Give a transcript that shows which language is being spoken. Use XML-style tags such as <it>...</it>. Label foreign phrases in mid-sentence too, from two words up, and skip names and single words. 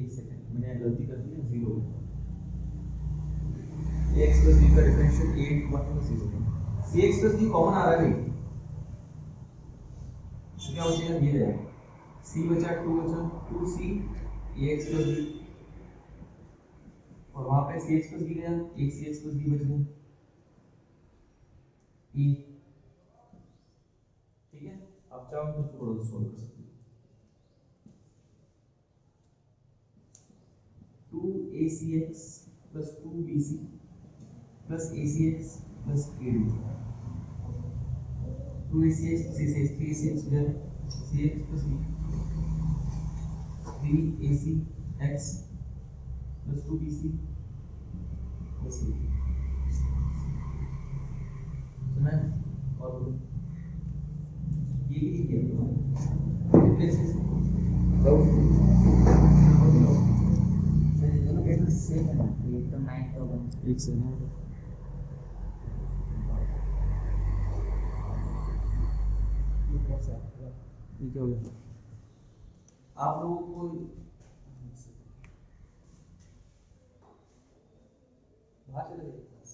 <hi>एक सेकंड मैंने गलती कर दी है, 0</hi> <en>ax plus b</en> <hi>का डिफरेंशियल</hi> <en>a into 1 plus 0 cx plus d</en> <hi>कॉमन आ रहा है भाई, तो क्या बचेगा ये रहेगा c बचा 2 बचा</hi> <en>2c ax plus b</en> <hi>और वहां पे</hi> <en>cx plus b</en> <hi>गया, एक</hi> <en>cx plus b</en> <hi>बच गया e। ठीक है, अब चाहो तो थोड़ा सा सॉल्व कर सकते हो।</hi> <en>2acx plus 2bc plus acx plus ad 2acx plus acx 3acx</en> <hi>हो जाएगा</hi> <en>cx plus b 3acx plus 2bc plus ad</en> <hi>सुना है? और बोलो ये भी लिख दिया रिप्लेस दोनों</hi> <en>case same</en> <hi>है ना, एकदम 9 एक से ना ये क्या हो गया आप लोगों को बाहर चले गए।</hi>